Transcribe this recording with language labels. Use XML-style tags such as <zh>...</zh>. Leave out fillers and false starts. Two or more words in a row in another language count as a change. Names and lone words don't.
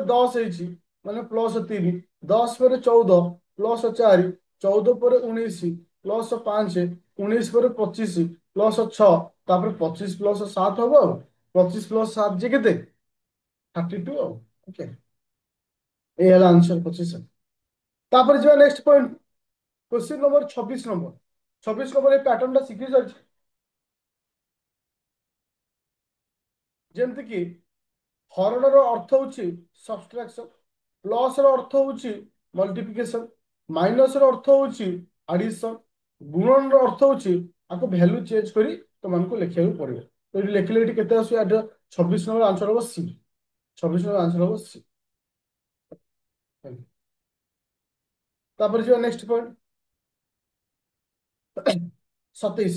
<or>10 ହେଇଛି ମାନେ +3 10 ପରେ 14 +4 14 ପରେ 19 +5 19 ପରେ 25 +6 ତାପରେ 25 +7 ହବ ଆଉ 25 +7 ଯେ କେତେ 32 ଆଉ ଓକେ ଏଇ ହେଲା ଆନ୍ସର 25 ତାପରେ ଯିବା</or> <en>next point question number 26 number</en> <or>ଏ ପ୍ୟାଟର୍ନଟା ଶିଖି ସାରିଛି ଯେମିତି କି ହରଣର ଅର୍ଥ ହଉଛି</or> <en>subtraction plus</en> <or>ର ଅର୍ଥ ହଉଛି</or> <en>multiplication minus</en> <or>ର ଅର୍ଥ ହଉଛି ଆଡିସନ ଗୁଣନର ଅର୍ଥ ହଉଛି ଆକୁ</or> <en>value change</en> <or>କରି ତମମାନଙ୍କୁ ଲେଖିବାକୁ ପଡିବ ତ ଏଠି ଲେଖିଲେ ଏଠି କେତେ ଆସୁଛି ଆର</or> <en>26 number answer</en> <or>ହବ ସି</or> <en>26 number answer</en> <or>ହବ ସି ତାପରେ ଯିବା</or> <en>next point 27.</en>